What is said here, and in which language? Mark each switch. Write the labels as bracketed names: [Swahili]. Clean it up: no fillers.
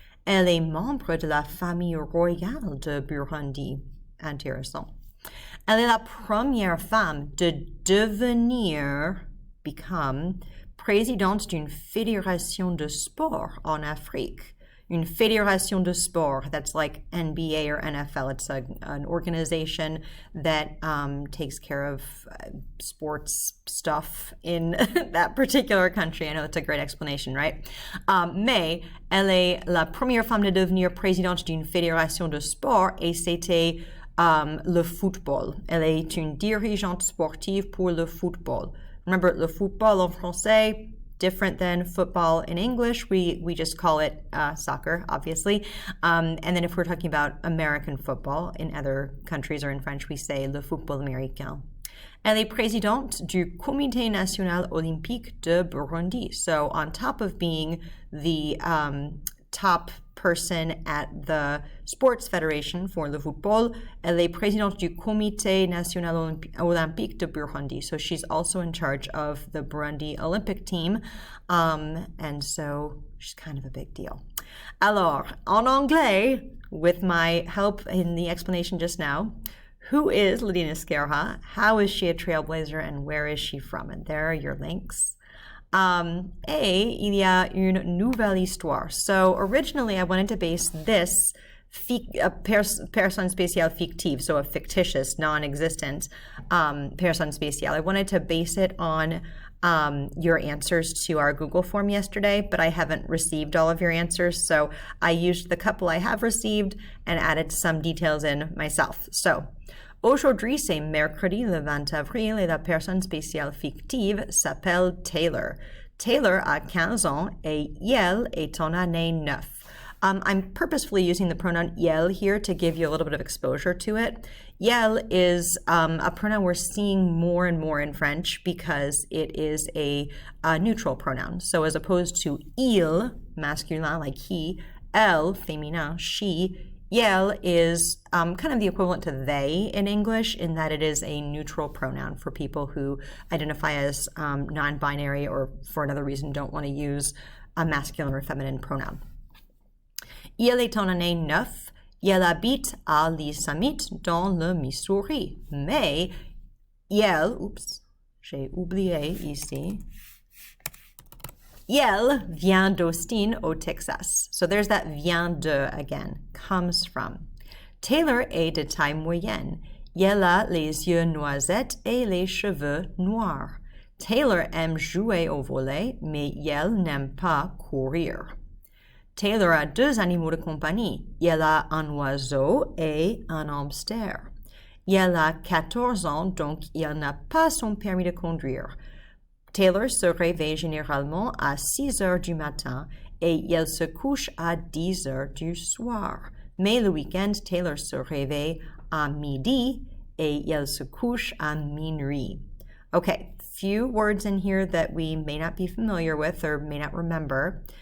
[French] Elle est membre de la famille royale de Burundi. Intéressant. Elle est la première femme de devenir, [English] become, [French] présidente d'une fédération de sport en Afrique. Une fédération de sport, [English] that's like NBA or NFL. It's an organization that takes care of sports stuff in that particular country. I know that's a great explanation, right? [French] Mais elle est la première femme de devenir présidente d'une fédération de sport et c'était le football. Elle est une dirigeante sportive pour le football. [English] Remember, [French] le football en français, [English] different than football in English. We just call it soccer, obviously. And then if we're talking about American football in other countries or in French, we say [French] le football américain. Elle est présidente du Comité national olympique de Burundi. [English] So on top of being the top person at the sports federation for le football, [French] elle est présidente du Comité national olympique de Burundi. [English] So she's also in charge of the Burundi Olympic team. And so she's kind of a big deal. [French] Alors, en anglais, [English] with my help in the explanation just now, who is Lydia Nesquera? How is she a trailblazer? And where is she from? And there are your links. [French] Et il y a une nouvelle histoire. [English] So originally I wanted to base this [French] personne spéciale fictive, [English] so a fictitious, non-existent [French] personne spéciale. [English] I wanted to base it on your answers to our Google form yesterday, but I haven't received all of your answers, so I used the couple I have received and added some details in myself. So, [French] aujourd'hui, c'est mercredi le 20 avril et la personne spéciale fictive s'appelle Taylor. Taylor a 15 ans et elle est en année 9. [English] I'm purposefully using the pronoun elle here to give you a little bit of exposure to it. Elle is a pronoun we're seeing more and more in French because it is a neutral pronoun. So as opposed to il, masculin, like he, elle, féminin, she, elle is kind of the equivalent to they in English in that it is a neutral pronoun for people who identify as non-binary or for another reason don't want to use a masculine or feminine pronoun. [French] Elle est en année 9. Elle habite à l'île Summit dans le Missouri. Mais elle, oups, j'ai oublié ici. Elle vient d'Austin au Texas. [English] So there's that vient de again, comes from. [French] Taylor est de taille moyenne. Elle a les yeux noisettes et les cheveux noirs. Taylor aime jouer au volley, mais elle n'aime pas courir. Taylor a 2 animaux de compagnie. Elle a un oiseau et un hamster. Elle a 14 ans, donc elle n'a pas son permis de conduire. Taylor se réveille généralement à 6 heures du matin et elle se couche à 10 heures du soir. Mais le week-end, Taylor se réveille à midi et elle se couche à minuit. Okay, [English] few words in here that we may not be familiar with or may not remember.